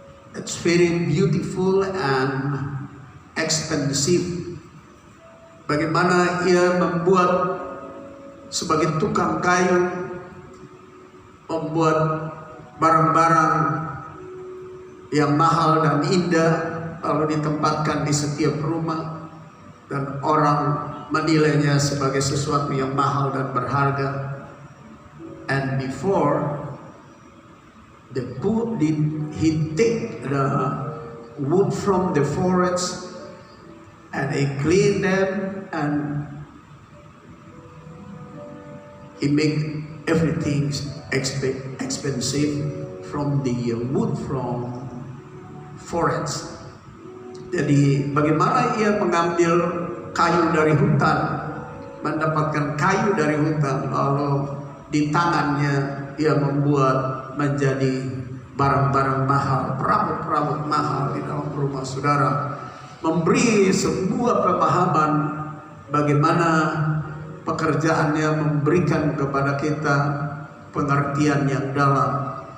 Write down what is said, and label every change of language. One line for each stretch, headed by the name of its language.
English: It's very beautiful and expensive.
Indonesian: Bagaimana Ia membuat sebagai tukang kayu, membuat barang-barang yang mahal dan indah lalu ditempatkan di setiap rumah, dan orang menilainya sebagai sesuatu yang mahal dan berharga.
English: And before he take the wood from the forest and he clean them, and he make everything expensive from the wood from forest.
Indonesian: Jadi bagaimana ia mengambil kayu dari hutan, mendapatkan kayu dari hutan, lalu di tangannya ia membuat menjadi barang-barang mahal, perabot-perabot mahal di dalam rumah saudara, memberi sebuah pemahaman bagaimana pekerjaannya memberikan kepada kita pengertian yang dalam.